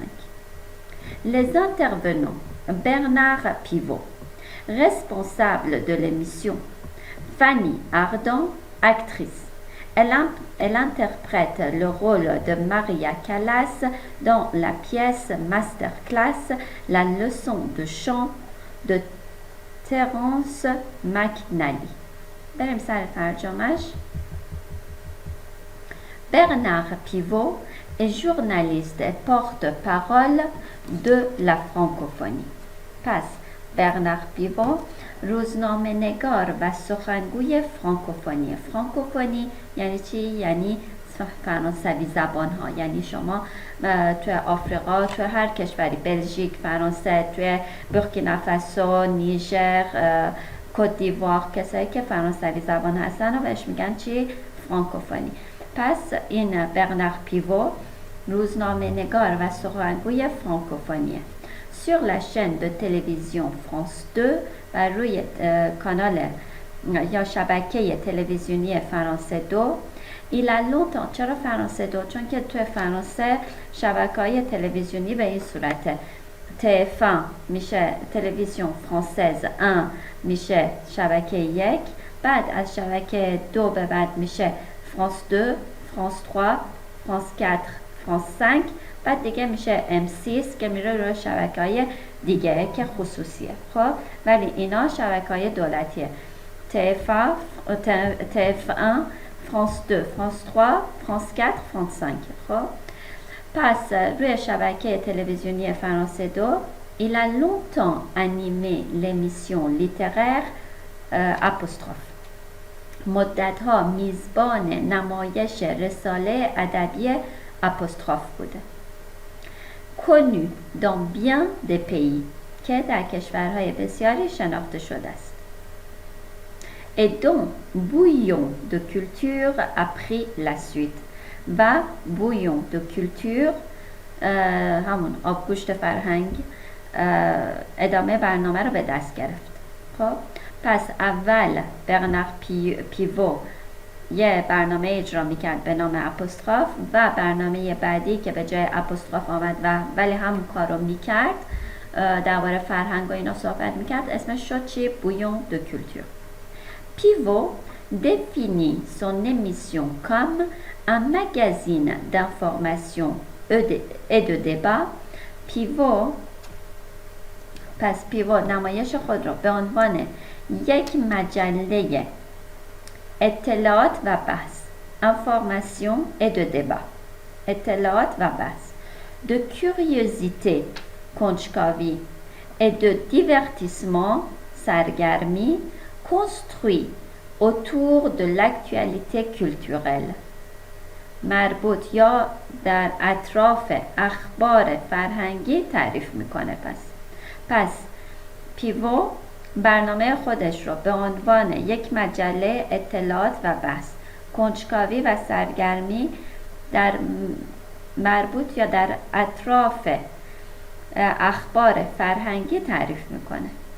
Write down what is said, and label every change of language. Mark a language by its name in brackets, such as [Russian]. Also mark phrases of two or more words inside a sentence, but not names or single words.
[French] Les intervenants: Bernard Pivot, responsable de l'émission; Fanny Ardant, actrice. Elle interprète le rôle de Maria Callas dans la pièce Masterclass, la leçon de chant de Terence McNally. [Persian] بریم سر ترجمهش. [French] Bernard Pivot est journaliste et porte-parole de la francophonie. [Persian] پس برنارد پیوو روزنامه نگار و سخنگوی فرانکوفونی. فرانکوفونی یعنی چی؟ یعنی فرانسوی زبان ها. یعنی شما توی آفریقا، توی هر کشوری، بلژیک، فرانسه، توی بورکینافاسو، نیجر، کت دیوار، کسایی که فرانسوی زبان هستن رو بهش میگن چی؟ فرانکوفونی. پس این برنارد پیوو روزنامه نگار و سخنگوی فرانکوفونیه. [French] Sur la chaîne de télévision France 2 [Persian] و روی کانال یا شبکه تلویزیونی فرانسه 2. [French] Il a longtemps. [Persian] چرا فرانسه 2؟ چون که توی فرانسه شبکه‌های تلویزیونی به این صورته. TF1 میشه تلویزیون فرانسز 1 میشه شبکه 1، بعد از شبکه 2 به بعد میشه فرانس 2، فرانس 3، فرانس 4، فرانس 5، بعد دیگه میشه M6 که میره روی شبکه‌های دیگه که خصوصیه. خب ولی اینا شبکه‌های دولتیه. TF1, فرانس 2, فرانس 3, فرانس 4, فرانس 5. خب پس روی شبکه تلویزیونی فرانسه 2 [French] il a longtemps animé l'émission littéraire Apostrophe. [Persian] مدت‌ها میزبان نمایش رساله ادبی آپوستروف بوده. [French] connu dans bien des pays [Persian] که در کشورهای بسیاری شناخته شده است. [French] et dont Bouillon de culture a pris la suite [Persian] و Bouillon de culture همون آبگوشت فرهنگ ادامه برنامه رو به دست گرفت. خب پس اول برنارد پیوو یه برنامه اجرا میکرد به نام آپوستروف و برنامه بعدی که به جای آپوستروف آمد و ولی همون کار رو میکرد، درباره فرهنگ و اینا صحبت میکرد، اسمش شد چی؟ بویون دو کولتور. [French] پیوو définit son émission comme un magazine d'information et de débat. [Persian] پیوو پس پیوو نمایش خود را به عنوان یک مجله اطلاعات و بحث، [French] information et de débat، [Persian] اطلاعات و بحث، [French] de curiosité، کنجکاوی، et de divertissement، سرگرمی، construit autour de l'actualité culturelle. [Persian] مربوط یا در اطراف اخبار فرهنگی تعریف میکنه. پس پیوو برنامه خودش رو به عنوان یک مجله اطلاعات و بحث، کنجکاوی و سرگرمی در مربوط یا در اطراف اخبار فرهنگی تعریف میکنه.